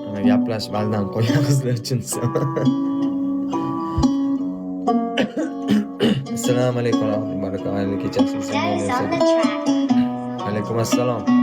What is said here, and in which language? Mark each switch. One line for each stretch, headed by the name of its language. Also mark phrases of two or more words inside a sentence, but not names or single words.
Uzbek: Gaplashib aldanib qo'ygan qizlar uchun desam.
Arabic: السلام عليكم ورحمة الله وبركاته.
Uzbek: Xayrli kecha.
English: Jazz on the track.
Arabic: عليكم السلام.